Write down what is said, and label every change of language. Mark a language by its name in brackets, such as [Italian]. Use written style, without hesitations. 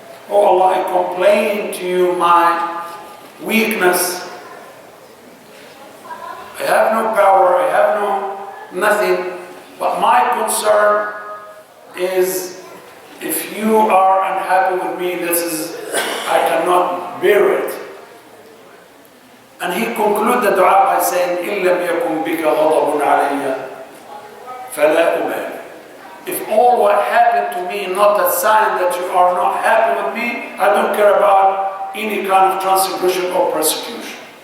[English] Oh Allah, I complain to you my weakness. I have no power, I have nothing, but my concern is if you are unhappy with me, I cannot bear it. And he concluded the dua by saying, [Arabic] إِن لَمْ يَكُنْ بِكَ غَضَبٌ عَلَيَّ فَلَا أُبَالِي. [English] If all what happened to me not a sign that you are not happy with me, I don't care about any kind of transgression or persecution.